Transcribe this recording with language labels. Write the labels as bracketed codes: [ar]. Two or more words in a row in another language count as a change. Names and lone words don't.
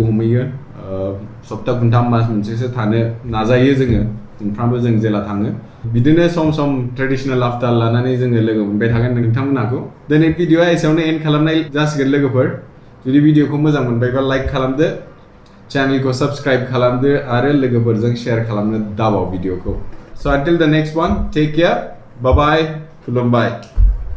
[brx] हमहैयो सप्ता खनथाम मास मोनसेसो थानो नाजायो जोङो मोनफ्रामबो जों जेला थाङो बिदिनो सम ट्रेडिशनेल आफटार लानानै जोङो लोगो मोनबाय थागोन नोंथांमोनहाखौ दिनै भिडिअआ एसेयावनो एन्ड खालामनाय जासिगोन लोगोफोर जुदि भिडिअखौ मोजां मोनबायबा लाइक खालामदो चेनेलखौ साबस्क्राइब खालामदो आरो लोगोफोरजों शेयार खालामनो दाबाव भिडिअखौ [en] So until the next one, take care, bye bye, [brx] खुलुमबाय